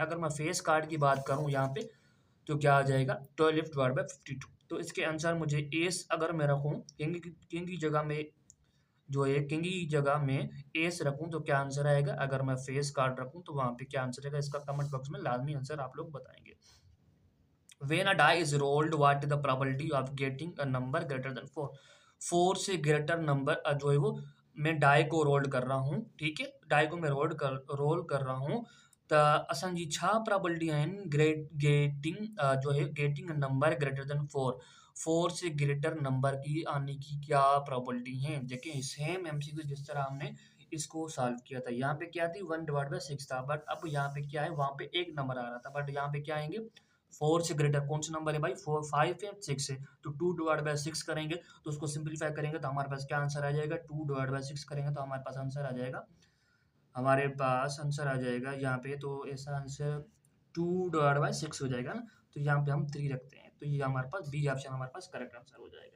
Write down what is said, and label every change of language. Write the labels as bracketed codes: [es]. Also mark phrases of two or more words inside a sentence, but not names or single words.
[hi] अगर मैं [en] face card [hi] की बात करूँ यहाँ पे, तो क्या आ जाएगा 12/52। तो इसके आंसर मुझे एस अगर मैं रखूँ, किंग की जगह में जो है, किंग की जगह में एस रखूँ तो क्या आंसर आएगा, अगर मैं [en] face card [hi] रखूँ तो वहाँ पे क्या आंसर आएगा, इसका [en] comment box [hi] में लाजमी आंसर आप लोग बताएंगे। [en] When a die is rolled, what is the probability of getting a number greater than 4? [hi] 4 से [en] greater number [hi] जो है वो, मैं डाई को रोल कर रहा हूँ, ठीक है, डाई को मैं रोल कर रहा हूँ, [sd] त असांजी छा प्रोबेबिलिटी आहिनि गेटिंग जो है [en] getting number greater than [sd] 4, [hi] 4 से ग्रेटर नंबर की आने की क्या प्रोबेबिलिटी है। देखिए [en] same MCQ [hi] जिस तरह हमने इसको सॉल्व किया था, यहाँ पे क्या थी 1/6 था, बट अब यहाँ पे क्या है, वहाँ पे एक नंबर आ रहा था, बट यहाँ पे क्या आएंगे 4 से ग्रेटर कौन सा नंबर है भाई, 4 5 है 6 है, तो 2/6 करेंगे, तो उसको सिंप्लीफाई करेंगे तो हमारे पास क्या आंसर आ जाएगा, 2/6 करेंगे तो हमारे पास आंसर आ जाएगा, हमारे पास आंसर आ जाएगा यहाँ पे, तो ऐसा आंसर 2/6 हो जाएगा ना, तो यहाँ पे हम 3 रखते हैं, तो ये हमारे पास [en] B option [hi] हमारे पास [en] correct answer [hi] हो जाएगा।